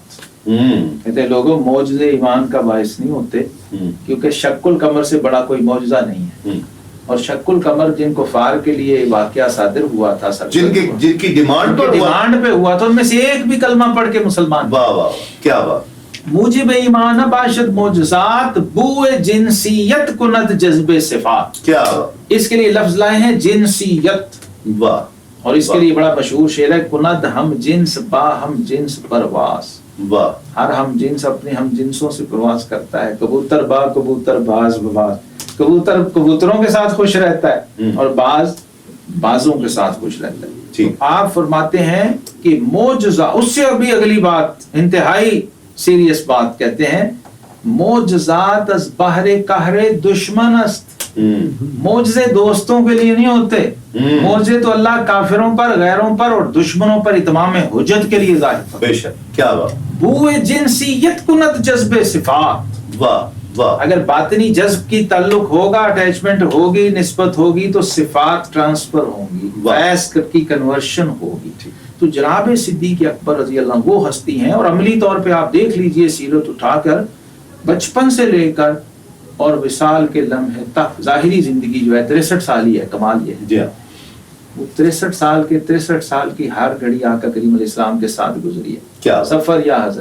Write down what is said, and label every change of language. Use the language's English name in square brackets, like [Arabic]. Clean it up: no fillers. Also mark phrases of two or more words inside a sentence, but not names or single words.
[Urdu] کہتے ہیں لوگوں معجزے ایمان کا باعث نہیں ہوتے، کیونکہ شق القمر سے بڑا کوئی معجزہ نہیں ہے. اور شق القمر جن کفار کے لیے واقعہ صادر ہوا تھا، جن کی ڈیمانڈ پر ہوا تھا، ان میں سے ایک بھی کلمہ پڑھ کے مسلمان، واہ واہ کیا بات، [Persian] موجب ایمان باشد معجزات، بوئے جنسیت کند جذب صفات، [Urdu] کیا اس کے لیے لفظ لائے ہیں جنسیت، واہ، اور اس کے لیے بڑا مشہور شعر ہے، [Persian] کند ہم جنس با ہم جنس پرواز، [Urdu] واہ، ہر ہم جنس اپنے ہم جنسوں سے پرواز کرتا ہے، [Persian] کبوتر با کبوتر باز بباز، [Urdu] کبوتر کبوتروں کے ساتھ خوش رہتا ہے اور باز بازوں کے ساتھ خوش رہتا ہے۔ آپ فرماتے ہیں کہ معجزہ، اس سے ابھی اگلی بات انتہائی سیریس بات کہتے ہیں، [Persian] معجزات از بحر قہر دشمن است، [Urdu] معجزے دوستوں کے لیے نہیں ہوتے، معجزے تو اللہ کافروں پر، غیروں پر اور دشمنوں پر اتمام حجت کے لیے ظاہر کرتا ہے۔ بے شک، کیا بات، [Persian] بوئے جنسیت کند جذب صفات، [Urdu] واہ واہ، اگر باطنی جذب کی تعلق ہوگا، اٹیچمنٹ ہوگی، نسبت ہوگی تو صفات ٹرانسفر ہوں گی، فیض کی کنورشن ہوگی۔ تو جناب صدیق اکبر [Arabic] رضی اللہ عنہ [Urdu] وہ ہستی ہیں، اور عملی طور پہ آپ دیکھ لیجئے سیرت اٹھا کر، بچپن سے لے کر اور وصال کے لمحے تک ظاہری زندگی جو ہے 63 سال ہی ہے، کمال یہ ہے، وہ 63 سال کی ہر گھڑی آقا کریم [Arabic] علیہ السلام [Urdu] کے ساتھ گزری ہے، کیا سفر یا حضر۔